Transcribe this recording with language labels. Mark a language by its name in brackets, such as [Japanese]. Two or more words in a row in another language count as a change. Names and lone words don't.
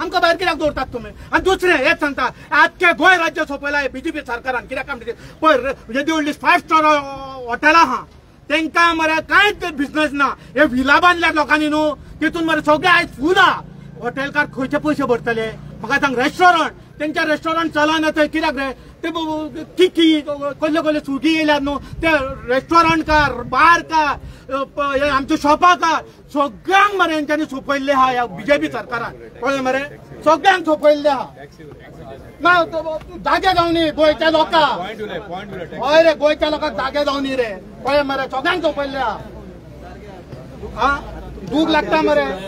[Konkani] आमकां भायर कित्याक दवरतात तुमी आनी दुसरें हेच सांगता आख्खे गोंय राज्य सोंपयला बीजेपी सरकारान कित्याक आमचे पळय येदी व्हडली 5 स्टार हॉटेलां आहा तांकां मरे कांयच बिजनेस ना हे व्हिला बांदल्यात लोकांनी न्हू तितून मरे सगळे आयज फूल आहा हॉटेलकार खंयचे पयशे भरतले म्हाका सांग रेस्टॉरंट तेंच्या रेस्टॉरंट चलना थंय कित्याक रे ते किकी कसले सुटी येयल्यात न्हू ते रेस्टॉरंट का बार का आमच्या शॉपा का सगळ्यांक मरे हेंच्यांनी सोंपयल्ले आहा ह्या बीजेपी सरकारान कळ्ळें मरे सगळ्यांक सोंपयल्ले आहा ना जागे गावनी गोंयच्या लोकांक हय रे गोंयच्या लोकांक जागे गावनी रे कळ्ळें मरे सगळ्यांक सोंपयल्ले आहा दूख लागता मरे